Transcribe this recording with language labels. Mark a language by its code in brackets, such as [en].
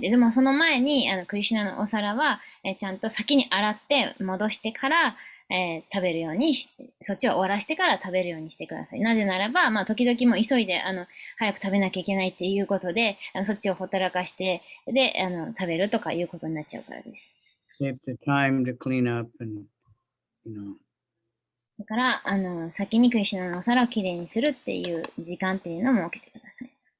[ja] でもその前に、クリシュナのお皿は、ちゃんと先に洗って戻してから、食べるようにして、そっちを終わらしてから食べるようにしてください。なぜならば、時々も急いで、早く食べなきゃいけないっていうことで、そっちをほったらかして、で、食べるとかいうことになっちゃうからです。 [en] Save the time to clean up and, you know. [ja] だから、先にクリシュナのお皿をきれいにするっていう時間っていうのを設けてください。